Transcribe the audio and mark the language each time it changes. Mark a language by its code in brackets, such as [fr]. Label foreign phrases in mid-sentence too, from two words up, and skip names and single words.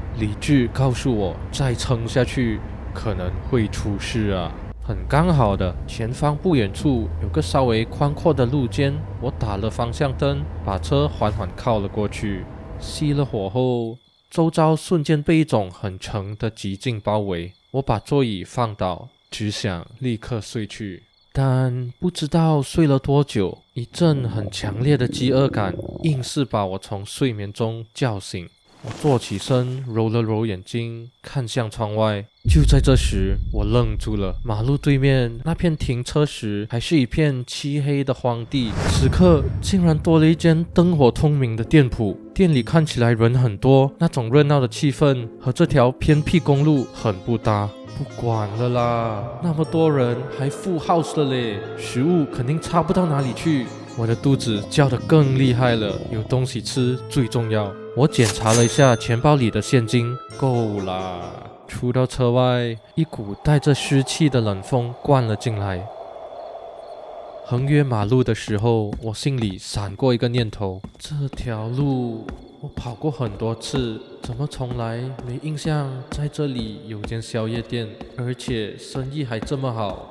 [zh] 理智告訴我，再撐下去可能會出事啊！很剛好的，前方不遠處有個稍微寬闊的路肩，我打了方向燈，把車緩緩靠了過去。熄了火後，周遭瞬間被一種很沉的寂靜包圍，我把座椅放倒，只想立刻睡去。但不知道睡了多久，一陣很強烈的飢餓感硬是把我從睡眠中叫醒。我坐起身，揉了揉眼睛，看向窗外。就在這時，我愣住了。馬路對面那片停車時還是一片漆黑的荒地，此刻竟然多了一間燈火通明的店鋪。店裡看起來人很多，那種熱鬧的氣氛和這條偏僻公路很不搭。不管了啦，那麼多人還 [en] full house [zh] 了嘞，食物肯定差不到哪裡去。我的肚子叫得更厲害了，有東西吃最重要。我檢查了一下錢包裡的現金，夠啦。出到車外，一股帶着濕氣的冷風灌了進來。橫越馬路的時候，我心裡閃過一個念頭：這條路我跑過很多次，怎麼從來沒印象在這裡有間宵夜店，而且生意還這麼好？